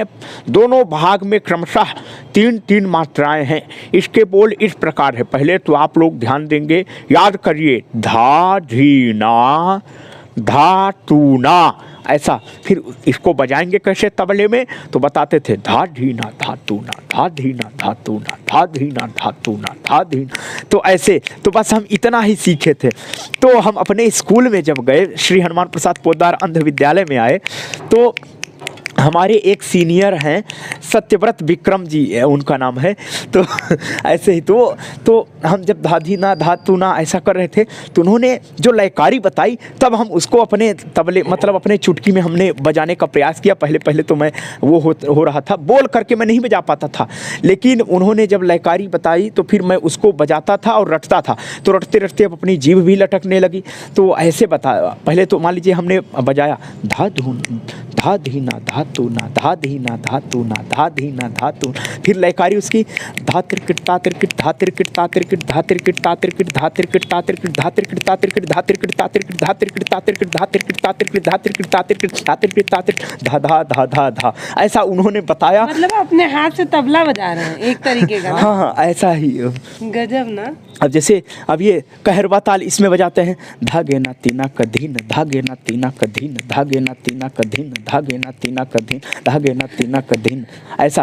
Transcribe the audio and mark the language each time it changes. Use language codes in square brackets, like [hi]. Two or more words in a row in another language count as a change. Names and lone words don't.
[hi] दोनों भाग में क्रमशः 3-3 मात्राएं हैं। इसके बोल इस प्रकार है। पहले तो आप लोग ध्यान देंगे, याद करिए, धा धीना धा तूना, ऐसा। फिर इसको बजाएंगे कैसे तबले में, तो बताते थे धा धीना धा तूना, धा धीना धा तूना, धा धीना धा तूना, धा धीना। तो ऐसे, तो बस हम इतना ही सीखे थे। तो हम अपने स्कूल में जब गए, श्री हनुमान प्रसाद पोद्दार अंध विद्यालय में आए, तो हमारे एक सीनियर हैं सत्यव्रत विक्रम जी, उनका नाम है। तो ऐसे ही तो हम जब धाधीना धातुना ऐसा कर रहे थे, तो उन्होंने जो लयकारी बताई, तब हम उसको अपने तबले मतलब अपने चुटकी में हमने बजाने का प्रयास किया। पहले तो मैं वो हो रहा था, बोल करके मैं नहीं बजा पाता था, लेकिन उन्होंने जब लयकारी बताई तो फिर मैं उसको बजाता था और रटता था। तो रटते रटते अब अपनी जीभ भी लटकने लगी। तो ऐसे बताया, पहले तो मान लीजिए हमने बजाया धा धून धा धीना धा तूना, धा धीना धा तूना, धा धीना धा तू। फिर लयकारी उसकी धा तिरकिट ता तिरकिट धा तिरकिट ता तिरकिट धा तिरकिट ता तिरकिट धा तिरकिट ता तिरकिट धा तिरकिट ता तिरकिट धा तिरकिट ता तिरकिट धा तिरकिट ता तिरकिट धा तिरकिट ता तिरकिट धा तिरकिट ता तिरकिट धा तिरकिट ता तिरकिट धा धा धा धा धा, ऐसा उन्होंने बताया। मतलब अपने हाथ से तबला बजा रहे हैं एक तरीके का। हाँ, ऐसा ही। गजब ना। अब जैसे अब ये कहरवा ताल इसमें बजाते हैं, धागे ना तीना कधीन, धागे ना तीना कधीन, धागे ना तीना कधीन, धागे ना तीना कधीन, धागे ना तीना कधीन, ऐसा।